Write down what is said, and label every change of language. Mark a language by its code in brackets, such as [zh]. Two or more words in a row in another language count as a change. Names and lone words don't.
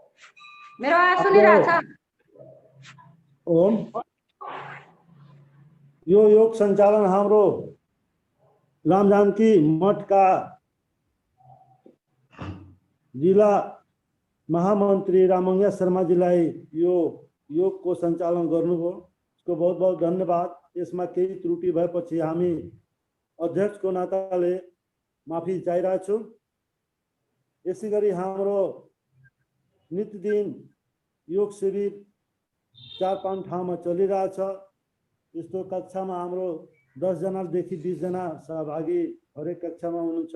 [ne] मेरो आवाज सुनिरहेछ? ओम यो योग संचालन हाम्रो राम जानकी मठ [hi] का जिला महामंत्री [ne] रामंगिया शर्मा जीलाई यो योग को संचालन गर्नुभयो, [hi] उसको बहुत बहुत धन्यवाद। [ne] यसमा केही त्रुटि भएपछि हामी अध्यक्षको नाताले माफी चाहिरहेको छु। यसै गरी हाम्रो नित्यदिन योग शिविर 4-5 ठाउँमा चलिरहेछ। यस्तो कक्षामा हाम्रो 10 जनादेखि 20 जना सहभागी हरेक कक्षामा हुनुहुन्छ।